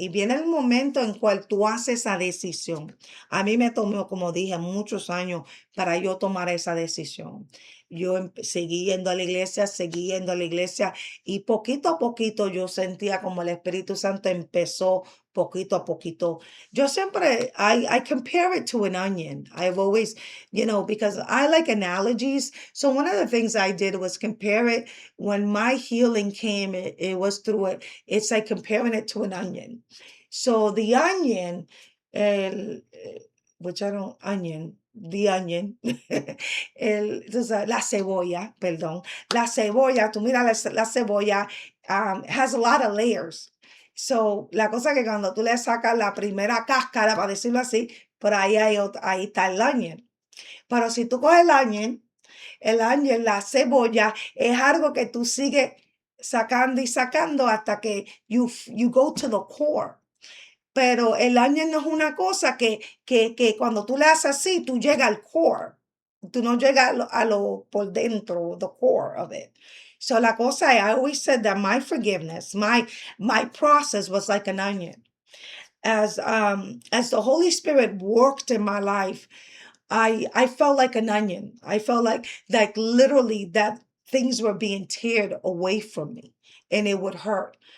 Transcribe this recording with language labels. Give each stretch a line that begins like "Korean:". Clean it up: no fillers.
Spanish: Y viene el momento en cual tú haces esa decisión. A mí me tomó, como dije, muchos años para yo tomar esa decisión. Yo seguí yendo a la iglesia, seguí yendo a la iglesia y poquito a poquito yo sentía como el Espíritu Santo empezó poquito a poquito. Yo siempre,
English: I compare it to an onion. I've always, because I like analogies. So one of the things I did was compare it when my healing came, it was through it. It's like comparing it to an onion. So the onion, el, which I don't, the onion,
Spanish: la cebolla, perdón, la cebolla,
English: tú mira la cebolla, has a lot of layers.
Spanish: So, la cosa que cuando tú le sacas la primera cáscara, para decirlo así, por ahí ahí está el onion. Pero si tú coges el onion, la cebolla, es algo que tú sigues sacando y sacando hasta que
English: you go to the core.
Spanish: Pero el onion no es una cosa que cuando tú le haces así, tú llegas al core. Tú no llegas a lo por dentro,
English: the core of it. So
Spanish: la cosa,
English: I always said that my forgiveness, my process was like an onion. As the Holy Spirit worked in my life, I felt like an onion. I felt like literally that things were being teared away from me and it would hurt.